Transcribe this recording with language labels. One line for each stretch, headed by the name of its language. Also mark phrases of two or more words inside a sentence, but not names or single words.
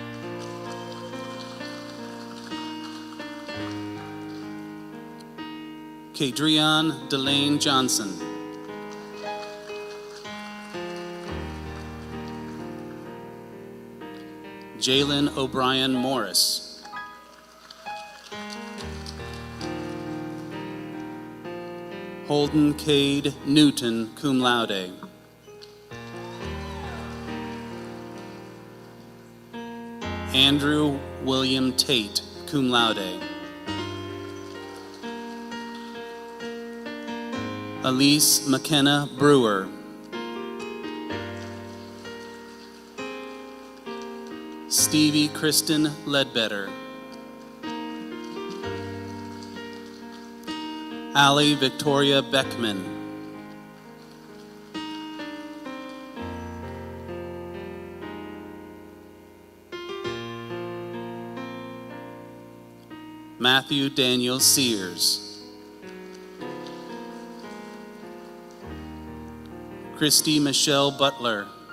English: Kadrian Delane Johnson. Jalen O'Brien Morris. Holden Cade Newton,
Latin: cum laude.
English: Andrew William Tate,
Latin: cum laude.
English: Elise McKenna Brewer. Stevie Kristen Ledbetter. Allie Victoria Beckman. Matthew Daniel Sears. Christy Michelle Butler.